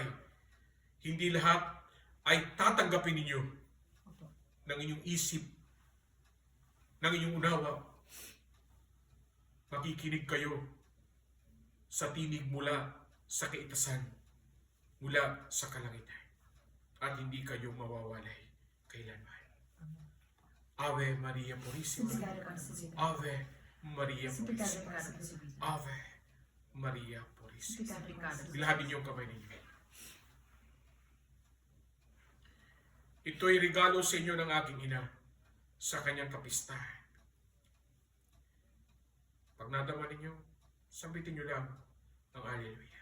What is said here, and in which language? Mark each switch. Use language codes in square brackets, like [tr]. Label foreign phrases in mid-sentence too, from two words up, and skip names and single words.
[tl] Hindi lahat ay tatanggapin ninyo ng inyong isip, ng inyong unawa. Makikinig kayo sa tinig mula sa kaitasan, mula sa kalangitan. at hindi kayo mawawalay kailanman. [es] Ave Maria Purísima. Ave Maria Purísima. Ave Maria Purísima. [tl] Ilahad niyo ang kamay ninyo. Ito'y regalo sa inyo ng aking ina sa kanyang kapistahan. Pag nadama ninyo, sambitin niyo lang ang Alleluia.